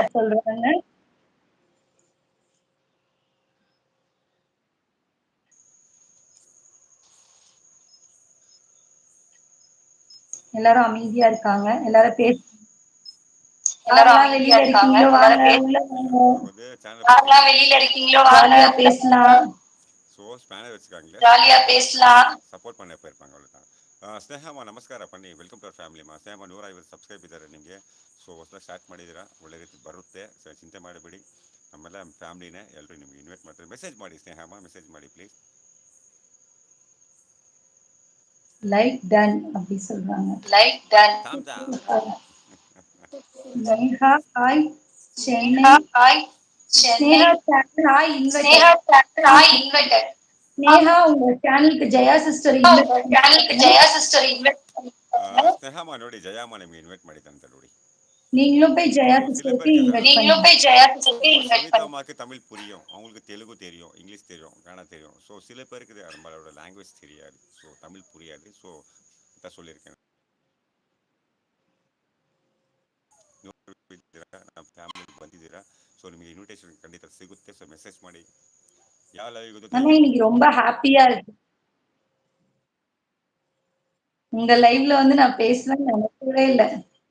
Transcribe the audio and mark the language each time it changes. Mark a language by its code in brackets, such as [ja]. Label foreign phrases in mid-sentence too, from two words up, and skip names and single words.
[ta] சொல்றாங்க. எல்லாரும் அமைதியா இருக்காங்க. எல்லாரும் வெளியில இருக்கீங்களோ வாங்க, பேசலாம். சோ ஸ்பானர் வச்சுக்காங்க, ஜாலியா பேசலாம். ಸಪೋರ್ಟ್ பண்ண போயிருப்பாங்க. அவ்வளவுதான். [kn] ಸ್ನೇಹಮ್ಮ ನಮಸ್ಕಾರ ಬನ್ನಿ. [en] Welcome to our family [kn] ಮಾ. ಸ್ನೇಹಮ್ಮ 150 ಸಬ್ಸ್ಕ್ರೈಬ್ ಇದ್ದಾರೆ ನಿಮಗೆ. ಸೊ ಹೊಸದಾಗಿ ಸ್ಟಾರ್ಟ್ ಮಾಡಿದ್ದೀರಾ, ಒಳ್ಳೆ ರೀತಿ ಬರುತ್ತೆ. ಸೊ ಚಿಂತೆ ಮಾಡಬೇಡಿ, ನಮ್ಮೆಲ್ಲ ಫ್ಯಾಮಿಲಿನೇ, ಎಲ್ಲರೂ ನಿಮ್ಗೆ ಇನ್ವೈಟ್ ಮಾಡ್ತಾರೆ. ಮೆಸೇಜ್ ಮಾಡಿ ಸ್ನೇಹಮ್ಮ, ಮೆಸೇಜ್ ಮಾಡಿ ಪ್ಲೀಸ್. [en] Like done [ta] அப்படி சொல்றாங்க. [en] Like done. Thumbs up. [ta] ஸ்னேகா ஹாய் சென்னை. ஸ்னேகா [en] Channel hi Sneha channel hi invited. [ta] ஸ்னேகா உங்க சேனலுக்கு ஜெயா சிஸ்டர் [kn] ಸ್ನೇಹಮ್ಮ ನೋಡಿ, ಜಯಮ್ಮ ನಿಮ್ಗೆ ಇನ್ವೈಟ್ ಮಾಡಿದಂತೆ ನೋಡಿ. [ta] நீங்களும் போய் ஜெயா சிஸ்டருக்கு சவிதாமாக்கு தமிழ் புரியும், அவங்களுக்கு தெலுங்கு தெரியும், இங்கிலீஷ் தெரியும், கன்னடா தெரியும். ஸோ சில பேருக்கு நம்மளோட லாங்குவேஜ் தெரியாது, ஸோ தமிழ் புரியாது. ஸோ இதான் சொல்லியிருக்கேன். [kn] ನಮ್ಮ ಫ್ಯಾಮಿಲಿಗೆ ಬಂದಿದ್ದೀರಾ, ಸೊ ನಿಮಗೆ ಇನ್ವಿಟೇಷನ್ ಖಂಡಿತ ಸಿಗುತ್ತೆ. ಸೊ ಮೆಸೇಜ್ ಮಾಡಿ. ಯಾವ ಲೈವ್ [ta] இன்னைக்கு ரொம்ப ஹாப்பியா இருக்கு. உங்க லைவ்ல வந்து நான் பேசணும்னு நினைக்கவே இல்லை.